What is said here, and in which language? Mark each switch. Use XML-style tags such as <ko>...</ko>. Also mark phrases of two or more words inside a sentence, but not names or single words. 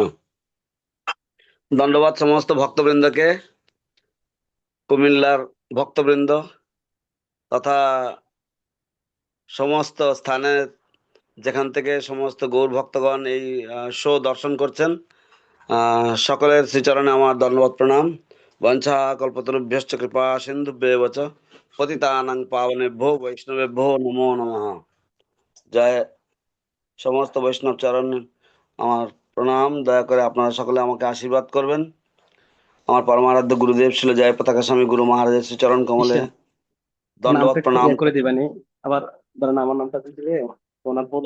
<bn>দণ্ডবাদ সমস্ত ভক্তবৃন্দকে, কুমিল্লার ভক্তবৃন্দ তথা সমস্ত স্থানে যেখান থেকে সমস্ত গৌর ভক্তগণ এই শো দর্শন করছেন, সকলের শ্রীচরণে আমার দণ্ডবাদ প্রণাম।</bn> <sa>বঞ্ছা কল্পতরুভ্যশ্চ কৃপা সিন্ধুভ্যেব চ পতিতানাং পাবনেভ্যো বৈষ্ণবেভ্যো নমো নমঃ।</sa> <bn>জয় সমস্ত বৈষ্ণব চরণ আমার প্রণাম। দয়া করে আপনারা সকলে আমাকে আশীর্বাদ করবেন। আমার পরমারাধ্য গুরুদেব ছিল জয় পতাকা স্বামী গুরু মহারাজের শ্রীচরণ কমলে দণ্ডবত নামটা একটু প্রণাম। ইয়ে করে দিবানি আবার, ধরেন আমার নামটা দিলে ওনার বলতে</bn>